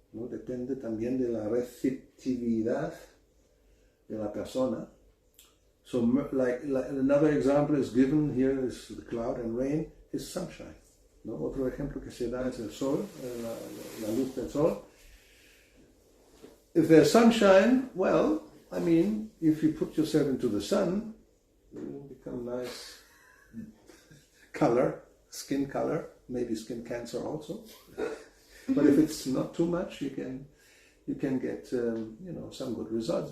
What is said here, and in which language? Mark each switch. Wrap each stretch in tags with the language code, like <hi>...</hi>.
<es>¿No? Depende también de la receptividad de la persona.</es> <en>So like another example is given here is the cloud and rain is sunshine.</en> <es>¿No? Otro ejemplo que se da es el sol, la luz del sol.</es> <en>If there's sunshine, well, I mean, if you put yourself into the sun, you will become nice color, skin color, maybe skin cancer also. But if it's not too much, you can get some good results.</en>